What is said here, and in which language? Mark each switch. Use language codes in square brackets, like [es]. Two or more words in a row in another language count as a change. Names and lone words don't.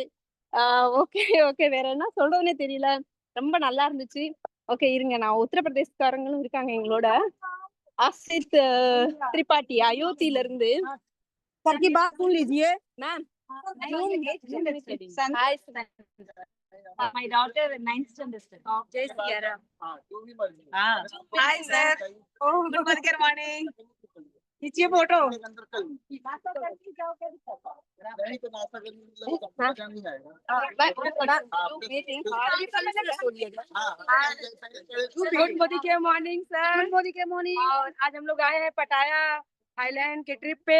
[ta] ஓகே ஓகே, வேற என்ன சொல்றதுன்னே தெரியல. ரொம்ப நல்லா இருந்துச்சு. ஓகே இருங்க, நான் உத்தரப்பிரதேசக்காரங்களும் இருக்காங்க எங்களோட. [hi] आसित त्रिपाठी अयोध्या இருந்து सर की बात सुन लीजिए मैम। हाय [en] My daughter 9th standard. [hi] जय सियारा। [en] Hi sir. Good morning. [hi] खींचिए फोटो. गुड मोदी के मॉर्निंग सर। गुड मोदी के मॉर्निंग। और आज हम लोग आए हैं पटाया थाईलैंड के ट्रिप पे।